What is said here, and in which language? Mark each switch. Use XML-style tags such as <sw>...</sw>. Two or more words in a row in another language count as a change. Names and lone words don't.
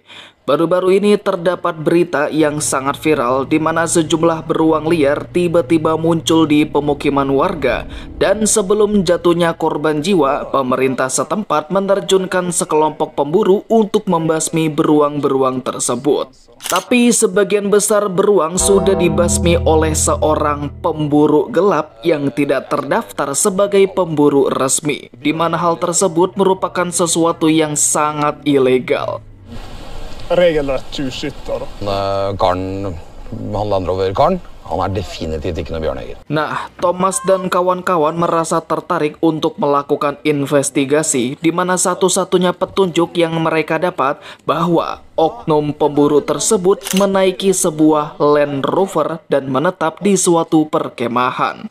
<id>Baru-baru ini terdapat berita yang sangat viral di mana sejumlah beruang liar tiba-tiba muncul di pemukiman warga, dan sebelum jatuhnya korban jiwa, pemerintah setempat menerjunkan sekelompok pemburu untuk membasmi beruang-beruang tersebut. Tapi sebagian besar beruang sudah dibasmi oleh seorang pemburu gelap yang tidak terdaftar sebagai pemburu resmi, di mana hal tersebut merupakan sesuatu yang sangat ilegal.</id> <no>Regelrett tjuvskytter. Karen, han lander over karen. Han definitivt ikke noe bjørnejeger.</no> <id>Nah, Thomas dan kawan-kawan merasa tertarik untuk melakukan investigasi, di mana satu-satunya petunjuk yang mereka dapat bahwa oknum pemburu tersebut menaiki sebuah Land Rover dan menetap di suatu perkemahan.</id>